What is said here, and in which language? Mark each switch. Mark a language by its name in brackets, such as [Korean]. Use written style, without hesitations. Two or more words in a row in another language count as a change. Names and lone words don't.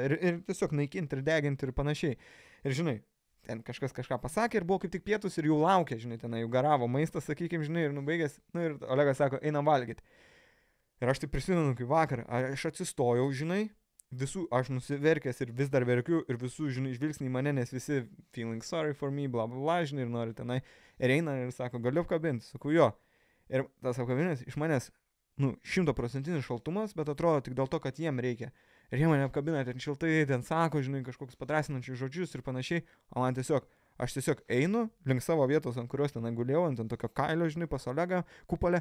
[Lithuanian] Ir tiesiog naikinti ir deginti ir panašiai. Ir, žinai, ten kažkas kažką pasakė ir buvo kaip tik pietus ir jų laukė, žinai, ten jau garavo maistas, sakykim, žinai, ir nubaigęs. Nu, ir Olegas sako, einam valgyti. Ir aš tai prisimenu, kaip vakar, aš atsistojau, žinai, aš nusiverkęs ir vis dar verkiu ir visų, žinai, žvilgsniai mane, nes visi [English] feeling sorry for me, [Lithuanian] bla, bla, bla, žinai, ir nori tenai. Ir eina ir sako, galiu apkabinti. Sakau, jo. Ir tas apkabinimas iš manęs 100% šaltumas, bet atrodo tik dėl to, kad jiem reikia. Ir jie mane apkabina, ten šiltai, ten sako, žinai, kažkokius padrasinančius žodžius ir panašiai, o man aš tiesiog einu link savo vietos, ant kurios ten gulėjau, ant tokio kailio, žinai, pas Olegą, kupolę.